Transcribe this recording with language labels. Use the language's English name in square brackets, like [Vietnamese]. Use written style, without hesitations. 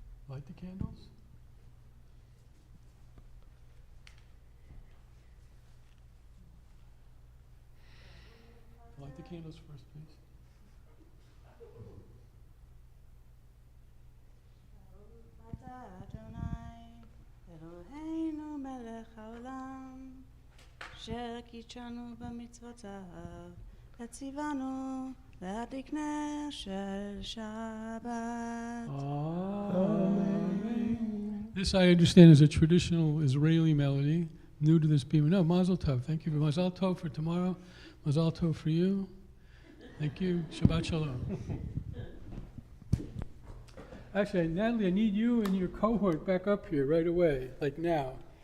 [English] Light the candles. Light the candles first, please. [Hebrew] אתה אדוני, אלוהינו מלך העולם, אשר קידשנו במצוותיו, וציוונו להדליק נר של שבת. [English] Amen. This I understand is a traditional Israeli melody, new to this people. No, Mazel Tov. Thank you. Mazel Tov for tomorrow. Mazel Tov for you. Thank you. Shabbat Shalom. Actually, Natalie, I need you and your cohort back up here right away, like now.